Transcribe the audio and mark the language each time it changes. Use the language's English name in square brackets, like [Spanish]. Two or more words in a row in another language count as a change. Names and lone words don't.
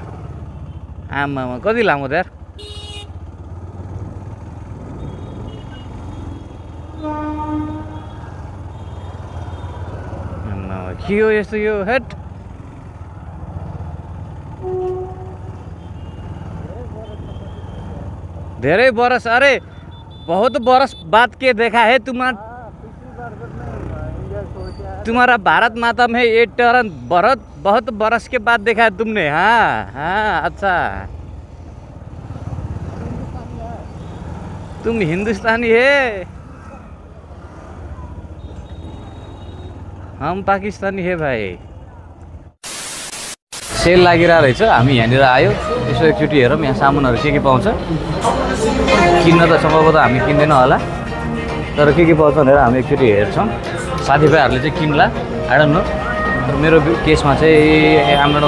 [Nepali] आमामा कति लामो त यार। के हो यस्तो यो, हेट। [Hindi] धेरै बरस, अरे बहुत बरस बाद के देखा है तुम्हारा भारत माता में ये टर्न बहुत बरस के बाद देखा है तुमने। हाँ अच्छा, तुम हिंदुस्तानी है, हम पाकिस्तानी है भाइ। [Nepali] सेल लागिरहेको रहेछ, हामी यहाँनिर आयो यसो एकचोटि हेरौँ यहाँ सामानहरू के पाउँछ। किन्न त सम्भवतः हामी किन्दैन होला, तर के पाउँछ भनेर हामी एकचोटि हेर्छौँ। साथीभाइहरूले चाहिँ किन्ला, [English] I don't know. [Nepali] तर मेरो केसमा चाहिँ हाम्रो